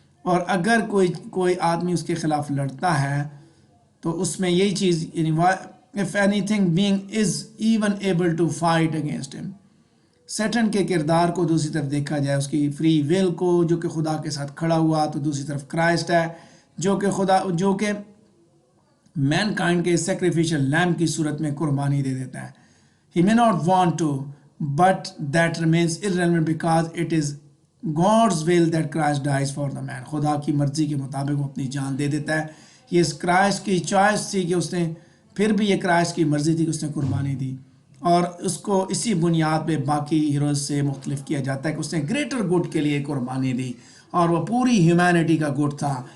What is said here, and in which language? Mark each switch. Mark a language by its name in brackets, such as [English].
[Urdu] اور اگر کوئی آدمی اس کے خلاف لڑتا ہے تو اس میں یہی چیز یعنی [English] if anything being is even able to fight against him. [Urdu] Satan کے کردار کو دوسری طرف دیکھا جائے, اس کی فری ول کو جو کہ خدا کے ساتھ کھڑا ہوا, تو دوسری طرف کرائسٹ ہے جو کہ مین کائنڈ کے سیکریفیشل لیمب کی صورت میں قربانی دے دیتا ہے. [English] He may not want to, but that remains irrelevant because it is God's will that Christ dies for the man. [Urdu] خدا کی مرضی کے مطابق وہ اپنی جان دے دیتا ہے. یہ اس کرائسٹ کی چوائس تھی کہ اس نے پھر بھی یہ کرائسٹ کی مرضی تھی کہ اس نے قربانی دی, اور اس کو اسی بنیاد پہ باقی ہیروز سے مختلف کیا جاتا ہے کہ اس نے گریٹر گڈ کے لیے قربانی دی اور وہ پوری ہیومینٹی کا گڈ تھا.